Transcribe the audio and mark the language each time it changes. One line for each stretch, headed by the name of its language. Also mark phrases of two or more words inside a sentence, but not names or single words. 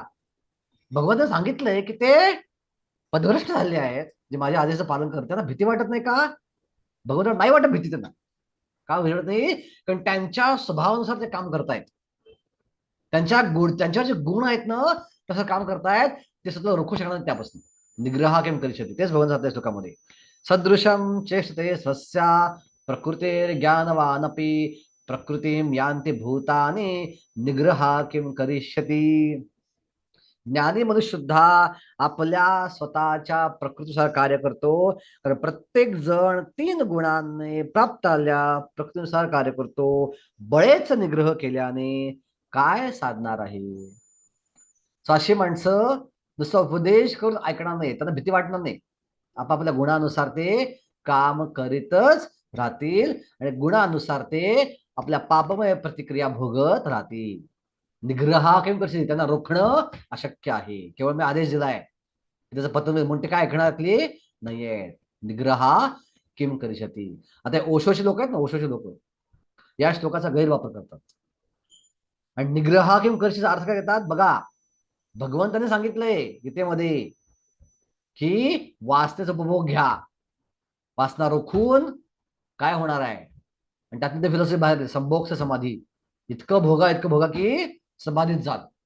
Marathi: भगवंताने सांगितलंय की ते पदभ्रष्ट झाले आहेत, जे माझ्या आदेशाचं पालन करतात, त्यांना भीती वाटत नाही का? भगवंताला नाही वाटत भीती त्यांना. का वाटत नाही? कारण त्यांच्या स्वभावानुसार ते काम करतायत. त्यांच्यावर जे गुण आहेत ना, तसं काम करतायत. ते स्वतः रोखू शकणार त्यापासून.
Sanskrit: निग्रह किम करिष्यति,
Marathi: तेच भगवान सांगताय श्लोकामध्ये.
Sanskrit: सदृशम चेष्टते स्वस्या प्रकृतेर ज्ञानवानपि प्रकृतीम यांती भूतानि निग्रह किम करिष्यति.
Marathi: ज्ञानी मनुष्य सुद्धा आपल्या स्वतःच्या प्रकृतीनुसार कार्य करतो. कारण प्रत्येक जण 3 गुणांनी प्राप्त आल्या प्रकृतीनुसार कार्य करतो. बळेच निग्रह केल्याने काय साधणार आहे? अशी माणसं नुसता उपदेश करून ऐकणार नाही, त्यांना भीती वाटणार नाही. आपापल्या गुणानुसार ते काम करीतच राहतील आणि गुणानुसार ते आपल्या पापमय प्रतिक्रिया भोगत राहतील.
Sanskrit: निग्रह किम करिष्यति,
Marathi: त्यांना रोखणं अशक्य आहे. केवळ मी आदेश दिलाय, त्याचं पतन म्हणते काय ऐकणारातली नाहीये.
Sanskrit: निग्रह किम करिष्यति.
Marathi: आता ओशोचे लोक आहेत ना, ओशोचे लोक या श्लोकाचा गैरवापर करतात आणि
Sanskrit: निग्रह किम करिष्यति
Marathi: अर्थ काय घेतात बघा. भगवंताने सांगितलंय गीतेमध्ये की वासनेचा उपभोग घ्या, वासना रोखून काय होणार आहे. आणि त्यातून ते फिलॉसॉफी बाहेर संभोग समाधी, इतकं भोगा की समाधीत जात.